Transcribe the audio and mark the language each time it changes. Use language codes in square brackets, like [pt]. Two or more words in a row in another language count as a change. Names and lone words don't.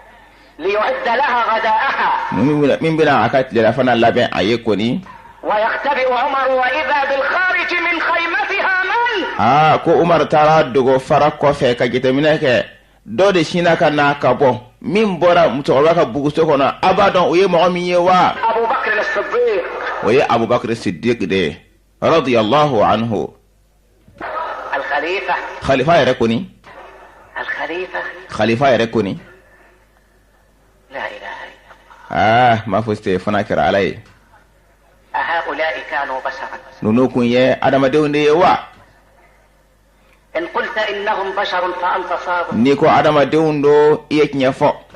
[bm] min bɛna a ka tilelafana labɛn a ye kɔni. ko Umar taara dogo fara kɔfɛ ka jateminɛ kɛ dɔ de sinna ka na ka bɔ min bɔra musokɔrɔba ka buguso kɔnɔ a b'a dɔn o ye mɔgɔ min ye wa. o ye Abubakar Siddiq de [ar] رضي الله عنه. [bm] khalifa yɛrɛ kɔni. khalifa yɛrɛ kɔni. ma fɔ se fana kɛra Ala ye. ninnu kun ye adamadenw de ye wa. n'i ko adamadenw do i ye tiɲɛ fɔ.